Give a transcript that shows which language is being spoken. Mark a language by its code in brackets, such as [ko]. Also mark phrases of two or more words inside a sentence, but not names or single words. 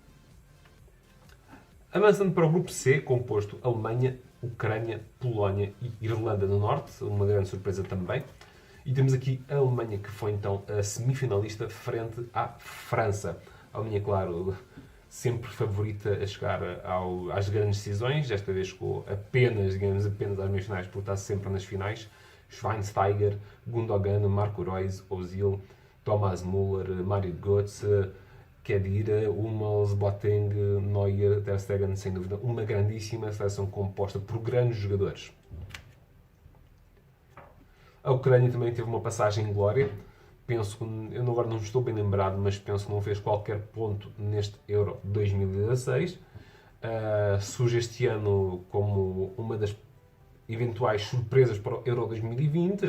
[pt] Avançando para o grupo C, composto Alemanha, Ucrânia, Polónia e Irlanda do Norte, uma grande surpresa também. E temos aqui a Alemanha, que foi então a semifinalista frente à França. A Alemanha, claro, sempre favorita a chegar às grandes decisões, desta vez chegou apenas às meias finais, porque está sempre nas finais. Schweinsteiger, Gundogan, Marco Reus, Ozil, Thomas Müller, Mario Götze, Khedira, Hummels, Boateng, Neuer, Ter Stegen, sem dúvida, uma grandíssima seleção composta por grandes jogadores. A Ucrânia também teve uma passagem em glória. Penso que, eu agora não estou bem lembrado, mas penso que não fez qualquer ponto neste Euro 2016. Surge este ano como uma das eventuais surpresas para o Euro 2020.